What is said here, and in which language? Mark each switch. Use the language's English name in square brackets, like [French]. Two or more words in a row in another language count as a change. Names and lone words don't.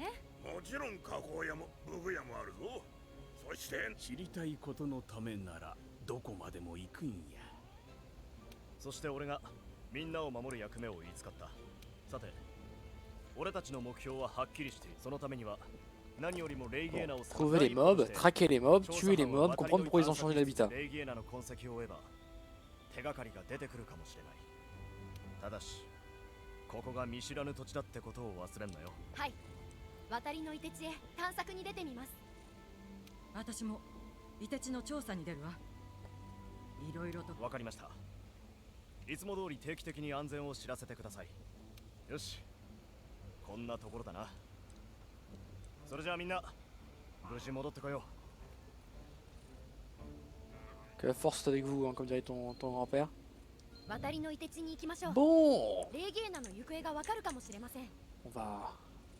[Japanese] もちろん加工屋も武具屋もあるぞ。そして知りたいことのためならどこまでも行くんや。そして俺がみんなを守る役目を言いつかった。さて俺たちの目標ははっきりしている。そのためには何よりもレイゲーナを [French] Trouver les mobs, traquer les mobs, tuer les mobs, comprendre pourquoi ils ont changé d'habitat. [Japanese] レイゲーナの痕跡を追えば手がかりが出てくるかもしれない。ただしここが見知らぬ土地だってことを忘れんなよ。はい。渡りの凍て地へ探索に出てみます。私も凍て地の調査に出るわ。いろいろと。わかりました。いつも通り定期的に安全を知らせてください。よし。こんなところだな。それじゃあみんな無事戻ってこよう。 [French] Que la force soit avec vous, hein, comme dirait ton grand-père. [Japanese] 渡りの凍て地に行きましょう。 [French] Bon, [Japanese] レイゲーナの行方がわかるかもしれません。 [French] on va